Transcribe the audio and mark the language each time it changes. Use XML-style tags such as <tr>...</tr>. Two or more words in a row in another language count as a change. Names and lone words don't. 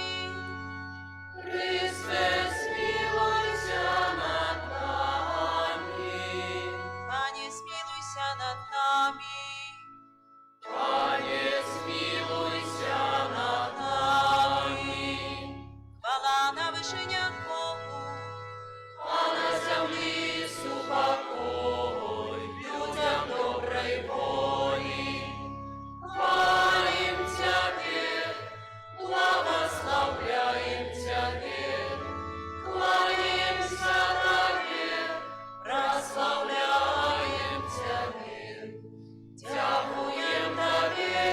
<uk>Христе, змілуйся над намі. Пане, змілуйся над намі. Пане, змілуйся над намі. Хвала на вишенях Богу, А на землі супокой людям доброї волі. Хвалим Тебе, благословляем Тебе, кланяемся Тебе, прославляем Тебе. Дякуем Тебе,</uk>